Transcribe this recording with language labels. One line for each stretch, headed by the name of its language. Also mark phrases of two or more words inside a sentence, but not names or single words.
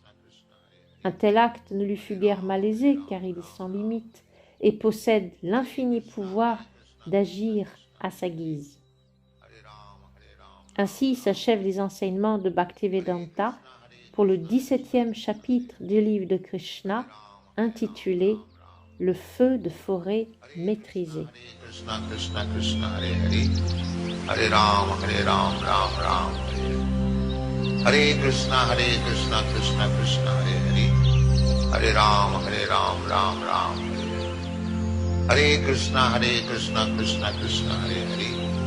French: Un tel acte ne lui fut guère malaisé, car il est sans limite et possède l'infini pouvoir d'agir à sa guise. Ainsi s'achèvent les enseignements de Bhaktivedanta pour le 17e chapitre du livre de Krishna, intitulé « Le feu de forêt maîtrisé ».
Sanskrit: कृष्ण कृष्ण कृष्ण हरे हरे हरे राम राम राम हरे हरे कृष्ण, कृष्ण कृष्ण, हरे हरे. हरे राम, राम राम, हरे हरे. हरे कृष्ण, कृष्ण कृष्ण, हरे हरे.